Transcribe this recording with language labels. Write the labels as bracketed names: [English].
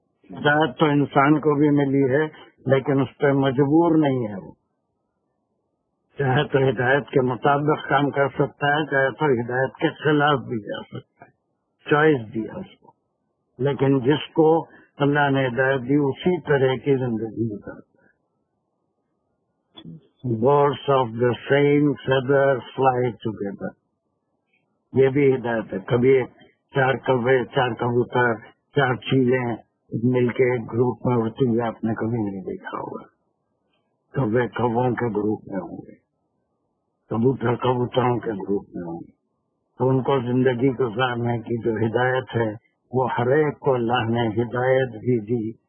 [Urdu] ہدایت تو انسان کو بھی ملی ہے لیکن اس پہ مجبور نہیں ہے. وہ چاہے تو ہدایت کے مطابق کام کر سکتا ہے، چاہے تو ہدایت کے خلاف بھی جا سکتا ہے. چوائس دیا اس کو، لیکن جس کو اللہ نے ہدایت دی اسی طرح کی زندگی گزارتا ہے. [English] Birds of the same feather fly together. [Urdu] یہ بھی ہدایت ہے. کبھی 4 کوے، 4 کبوتر، 4 چیلیں مل کے ایک گروپ میں اڑتی ہوئی آپ نے کبھی نہیں دیکھا ہوگا. کوے کووں کے گروپ میں ہوں گے، کبوتر کبوتروں کے گروپ میں ہوں گے. تو ان کو زندگی گزارنے کی جو ہدایت ہے وہ ہر ایک کو اللہ نے ہدایت بھی دی.